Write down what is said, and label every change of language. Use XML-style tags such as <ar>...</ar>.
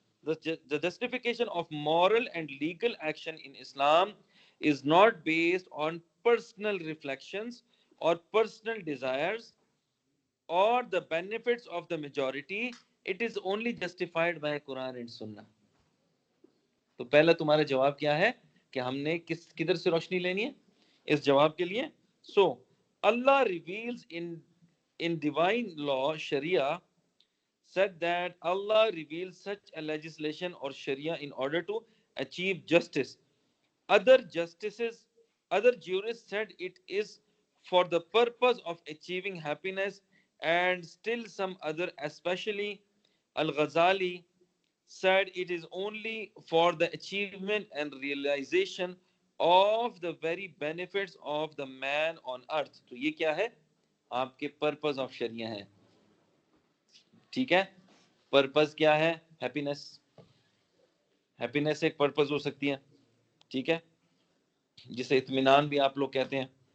<en>The justification of moral and legal action in Islam is not based on personal reflections or personal desires or the benefits of the majority. It is only justified by Quran and Sunnah.</en> <ur>تو پہلا تمہارا جواب کیا ہے کہ ہم نے کدھر سے روشنی لینی ہے اس جواب کے لیے؟</ur> <en>So Allah reveals in divine law Sharia said that Allah reveals such a legislation or Sharia in order to achieve justice. Other jurists said it is for the purpose of achieving happiness, and still some other, especially Al-Ghazali, said it is only for the achievement and realization of the very benefits of the man on earth.</en> <ur>تو یہ کیا ہے؟ آپ کے purpose of شریعہ ہے. ٹھیک ہے، purpose کیا ہے؟ ہیپینس. ہیپینس ایک پرپز ہو سکتی ہے. ٹھیک ہے، جسے اطمینان بھی آپ لوگ کہتے ہیں.</ur>